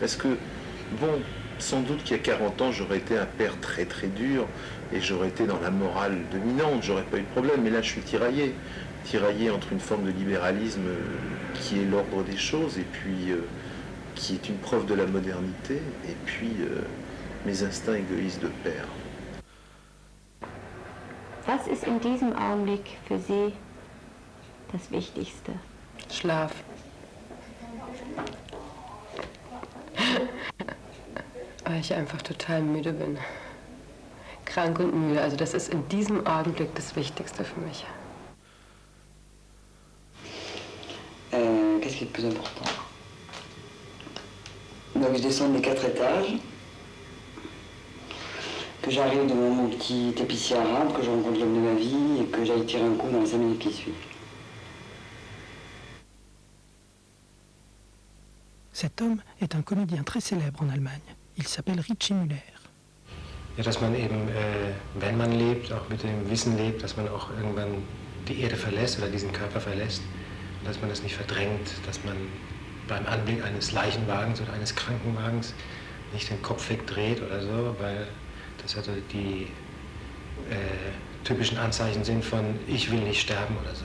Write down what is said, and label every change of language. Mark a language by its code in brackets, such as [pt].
[fr] Parce que, bon, sans doute qu'il y a 40 ans, j'aurais été un père très très dur, et j'aurais été dans la morale dominante, j'aurais pas eu de problème, mais là je suis tiraillé entre une forme de libéralisme qui est l'ordre des choses, et puis qui est une preuve de la modernité, et puis mes instincts égoïstes de père. [de] Was ist in diesem Augenblick für Sie das Wichtigste? Schlaf. Weil ich einfach total müde bin. Krank und müde. Also das ist in diesem Augenblick das Wichtigste für mich. [fr] Qu'est-ce qui est le plus important? Donc je descends les 4 étages, que j'arrive devant mon petit épicier arabe, que je rencontre l'homme de ma vie et que j'aille tirer un coup dans les 5 minutes qui suivent. Cet homme est un comédien très célèbre en Allemagne. Il s'appelle Richie Müller. [de] Ja, dass man eben, wenn man lebt, auch mit dem Wissen lebt, dass man auch irgendwann die Erde verlässt oder diesen Körper verlässt, dass man das nicht verdrängt, dass man beim Anblick eines Leichenwagens oder eines Krankenwagens nicht den Kopf wegdreht oder so, weil das also die typischen Anzeichen sind von ich will nicht sterben oder so.